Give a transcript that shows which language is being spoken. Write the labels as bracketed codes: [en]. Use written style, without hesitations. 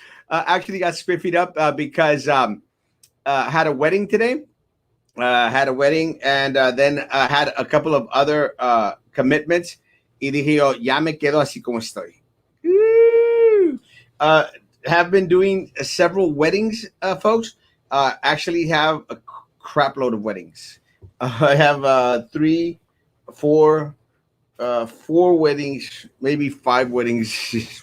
[en] Actually got spiffied up because had a wedding today. Had a wedding and then had a couple of other commitments. [es] Y dije yo, ya me quedo así como estoy. Woo! [en] Have been doing several weddings, folks. Actually have a crap load of weddings. I have three, four, four weddings, maybe five weddings.